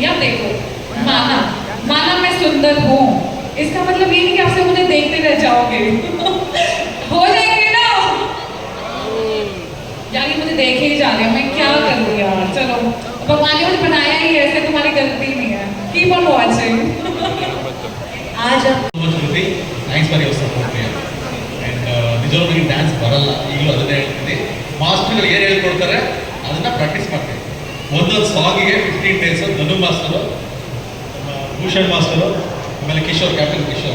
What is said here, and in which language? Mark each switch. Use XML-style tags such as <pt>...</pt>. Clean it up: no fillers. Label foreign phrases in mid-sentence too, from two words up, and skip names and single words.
<hi>या देखो, माना मैं सुंदर हूँ, इसका मतलब ये नहीं कि आपसे मुझे देखते रह जाओगे. हो जाएंगे ना? यानी मुझे देखे ही जा रहे हैं, मैं क्या करूँ यार. चलो, भगवान ने मुझे बनाया ही ऐसे, तुम्हारी गलती नहीं है.</hi> <en>keep on watching.</en> <hi>आज आप</hi> <en>thanks for your support and</en> <kn>ನಿಜವಾಗ್ಲೂ ನನಗೆ ಡ್ಯಾನ್ಸ್ ಬರಲ್ಲ, ಈಗಲೂ ಅದನ್ನೇ ಹೇಳ್ತೀನಿ. ಮಾಸ್ಟರ್ಗಳು ಏನು ಹೇಳ್ಕೊಡ್ತಾರೆ ಅದನ್ನು ಪ್ರಾಕ್ಟೀಸ್ ಮಾಡ್ತೀನಿ. ಒಂದೊಂದು ಸಾಂಗಿಗೆ 15 ಡೇಸ್ ಧನು ಮಾಸ್ಟರು, ಭೂಷಣ್ ಮಾಸ್ಟರು, ಆಮೇಲೆ ಕಿಶೋರ್, ಕ್ಯಾಪ್ಟನ್ ಕಿಶೋರ್.</kn>